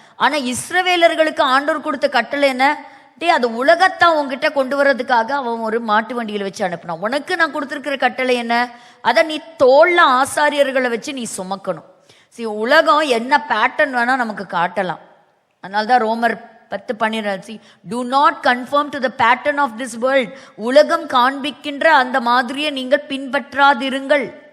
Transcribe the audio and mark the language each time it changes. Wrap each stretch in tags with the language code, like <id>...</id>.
<ta>ஆனா இஸ்ரவேலர்களுக்கு ஆண்டவர் கொடுத்த கட்டளை என்ன, அது உலகத்தான் உங்ககிட்ட கொண்டு வர்றதுக்காக அவன் ஒரு மாட்டு வண்டியில வச்சு அனுப்பினான். உனக்கு நான் கொடுத்துருக்கிற கட்டளை என்ன, அதை நீ தோல்ல ஆசாரியர்களை வச்சு நீ சுமக்கணும். சரி, உலகம் என்ன பேட்டர்ன் வேணா நமக்கு காட்டலாம். அதனால்தான் ரோமர் 10-12.</ta> <en>Do not conform to the pattern of this world.</en> <ta>உலகம் காண்பிக்கின்ற அந்த மாதிரியை நீங்கள் பின்பற்றாதிருங்கள்.</ta>